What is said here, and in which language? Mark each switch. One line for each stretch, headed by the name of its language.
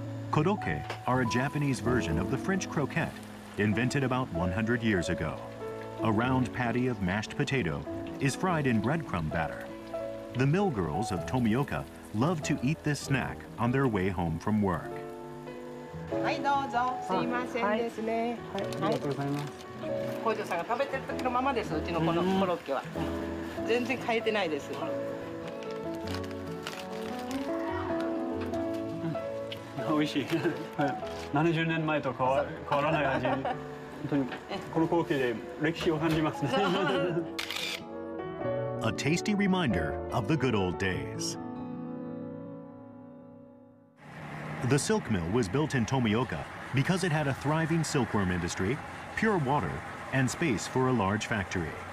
English: Korokke are a Japanese version of the French croquette, invented about 100 years ago. A round patty of mashed potato is fried in breadcrumb batter. The mill girls of Tomioka love to eat this snack on their way home from work.
Japanese: はいどうぞすいませんですね。はい、ありがとうございます。工場さんが食べてる時のままです。うちのこのコロッケは全然変えてないです。美味しい。70年前と変わらない味。本当にこの光景で歴史を感じますね。
English: A tasty reminder of the good old days. The silk mill was built in Tomioka because it had a thriving silkworm industry, pure water, and space for a large factory.